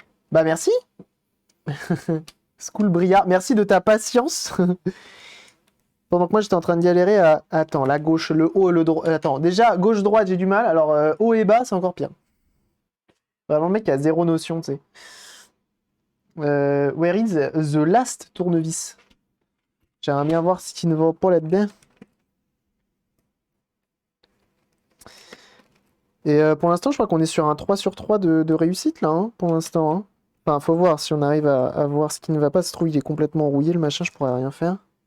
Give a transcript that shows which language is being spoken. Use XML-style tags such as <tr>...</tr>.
<fr>Bah merci. School Briard, merci de ta patience. Pendant que moi j'étais en train de galérer à. Attends, la gauche, le haut, le droit. Attends, déjà, gauche-droite, j'ai du mal. Alors, haut et bas, c'est encore pire. Vraiment, le mec a zéro notion, tu sais.</fr> <en>Where is the last tournevis?</en> <fr>J'aimerais bien voir ce qui ne va pas là-dedans. Et pour l'instant, je crois qu'on est sur un 3 sur 3 de réussite, là, hein, pour l'instant, hein. Enfin, faut voir si on arrive à voir ce qui ne va pas. Se trouve, il est complètement rouillé, le machin, je pourrais rien faire.</fr>